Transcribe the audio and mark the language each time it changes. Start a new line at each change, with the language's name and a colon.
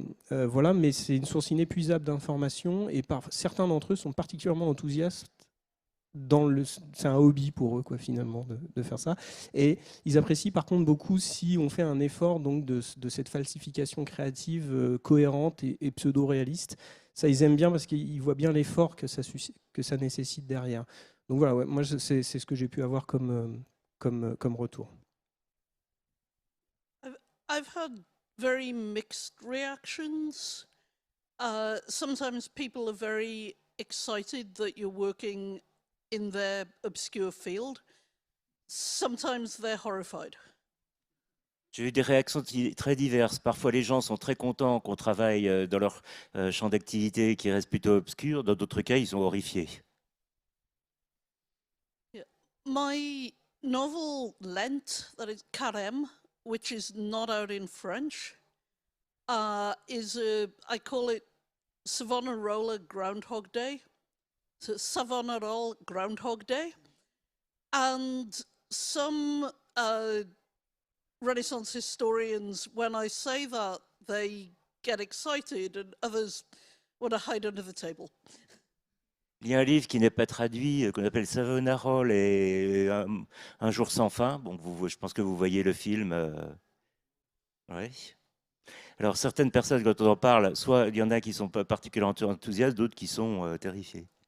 French: Voilà, mais c'est une source inépuisable d'informations et certains d'entre eux sont particulièrement enthousiastes c'est un hobby pour eux quoi finalement de faire ça et ils apprécient par contre beaucoup si on fait un effort donc de cette falsification créative cohérente et pseudo-réaliste. Ça ils aiment bien parce qu'ils voient bien l'effort que ça nécessite derrière. Donc voilà, ouais, moi c'est ce que j'ai pu avoir comme retour.
English: I've had very mixed reactions. Sometimes people are very excited that you're working in their obscure field. Sometimes they're horrified.
French: J'ai eu des réactions très diverses. Parfois, les gens sont très contents qu'on travaille dans leur champ d'activité qui reste plutôt obscur. Dans d'autres cas, ils sont horrifiés.
English: Yeah. My novel Lent, that is Carême, which is not out in French, I call it Savonarola Groundhog Day. So Savonarola Groundhog Day. And some Renaissance historians, when I say that, they get excited and others want to hide under the table.
French: Il y a un livre qui n'est pas traduit, qu'on appelle Savonarola et un jour sans fin. Bon, je pense que vous voyez le film. Ouais. Alors, certaines personnes, quand on en parle, soit il y en a qui sont pas particulièrement enthousiastes, d'autres qui sont terrifiés.